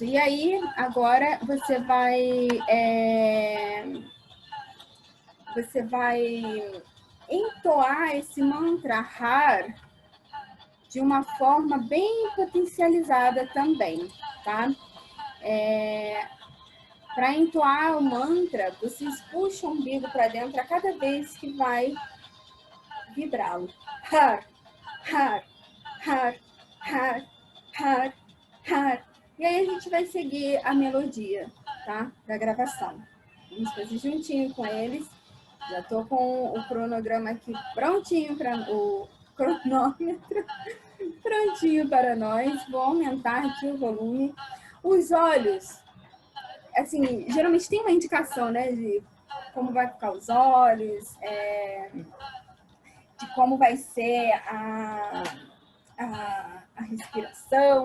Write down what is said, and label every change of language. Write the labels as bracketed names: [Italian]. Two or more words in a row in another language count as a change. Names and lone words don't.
[Portuguese] E aí, agora você vai entoar esse mantra Har de uma forma bem potencializada também, tá? Para entoar o mantra, vocês puxam o umbigo para dentro a cada vez que vai vibrá-lo. Har, har, har, har, har, har. E aí a gente vai seguir a melodia, tá? Da gravação. Vamos fazer juntinho com eles. Já tô com o cronograma aqui prontinho para o cronômetro prontinho para nós. Vou aumentar aqui o volume. Os olhos, assim, geralmente tem uma indicação, né, de como vai ficar os olhos, de como vai ser a respiração.